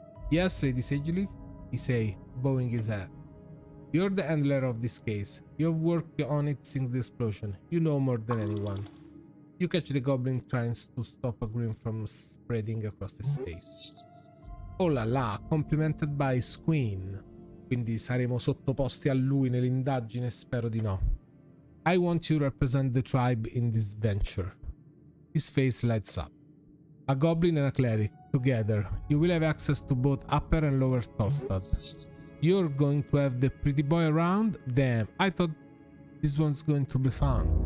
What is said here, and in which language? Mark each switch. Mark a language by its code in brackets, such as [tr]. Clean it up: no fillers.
[en] Yes, Lady Sageleaf, he say, bowing his head. You're the handler of this case. You've worked on it since the explosion. You know more than anyone. You catch the goblin trying to stop a grin from spreading across his face. Oh la la, complimented by his queen. [it] Quindi saremo sottoposti a lui nell'indagine? Spero di no. [en] I want you to represent the tribe in this venture. His face lights up. A goblin and a cleric, together. You will have access to both Upper and Lower Tolstad. You're going to have the pretty boy around? Damn, I thought this one's going to be fun.